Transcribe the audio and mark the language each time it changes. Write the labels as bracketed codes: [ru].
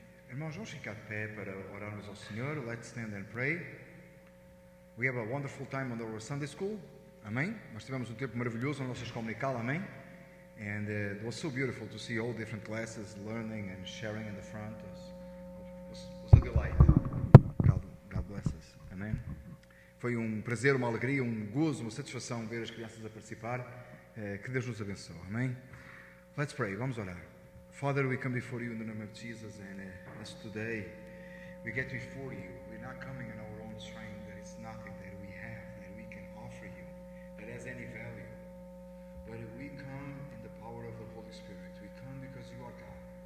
[pt] Irmãos, vamos ficar de pé para orarmos ao Senhor. [en] Let's stand and pray. We have a wonderful time on our Sunday school. [pt] Amém. Nós tivemos um tempo maravilhoso na nossa escola dominical. Amém. [en] And it was so beautiful to see all different classes learning and sharing in the front. It was a delight. God bless us. Amém. [pt] Foi um prazer, uma alegria, um gozo, uma satisfação ver as crianças a participar. Que Deus nos abençoe. Amém. [en] Let's pray. [pt] Vamos orar. [en] Father, we come before you in the name of Jesus, and as today we get before you, we're not coming in our own strength. There is nothing that we have that we can offer you that has any value. But we come in the power of the Holy Spirit. We come because you are God.